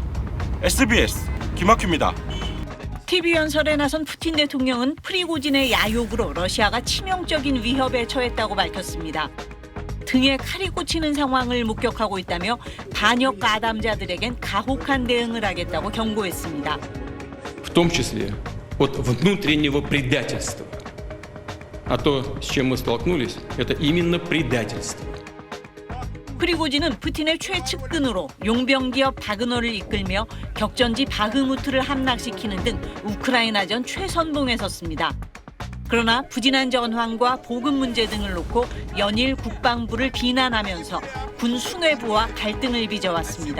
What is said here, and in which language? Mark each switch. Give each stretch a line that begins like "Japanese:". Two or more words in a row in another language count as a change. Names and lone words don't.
Korean: SBS 김학규입니다. TV 연설에 나선 푸틴 대통령은 프리고진의 야욕으로 러시아가 치명적인 위협에 처했다고 밝혔습니다. 등에 칼이 꽂히는 상황을 목격하고 있다며 반역 가담자들에겐 가혹한 대응을 하겠다고 경고했습니다.
Russian: В том числе от внутреннего предательства. А то, с чем мы столкнулись, это именно предательство.
Korean: 프리고진은 푸틴의 최측근으로 용병 기업 바그너를 이끌며 격전지 바흐무트를 함락시키는 등 우크라이나전 최선봉에 섰습니다. 그러나 부진한 전황과 보급 문제 등을 놓고 연일 국방부를 비난하면서 군 수뇌부와 갈등을 빚어왔습니다.